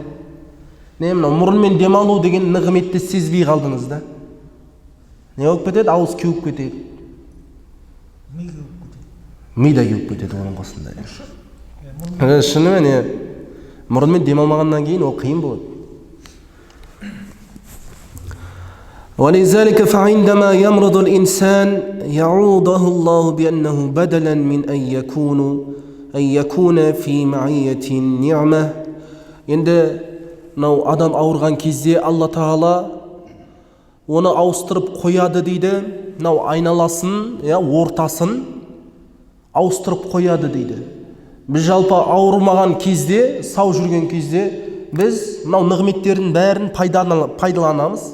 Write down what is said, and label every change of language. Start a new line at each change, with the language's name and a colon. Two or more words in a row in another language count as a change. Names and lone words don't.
Kazakh: Мынау мұрынмен дем алу деген нығметті сезбей қалдыңыз да? Не болып кетеді? Ауыз кеуіп кетеді. Мида кеуіп кетеді оның қосында. Шынымен, мұрынмен дем алмағаннан кейін ол қиын болады.
Arabic: ولذلك فعندما يمرض الإنسان يعوضه الله بأنه بدلا من أن يكون في معية النعمة.
Kazakh: Енді мынау адам ауырған кезде Алла Тағала оны ауыстырып қояды дейді. Мынау айналасын, ортасын ауыстырып қояды дейді. Біз жалпы ауырмаған кезде, сау жүрген кезде біз мынау нығметтердің бәрін пайдаланамыз.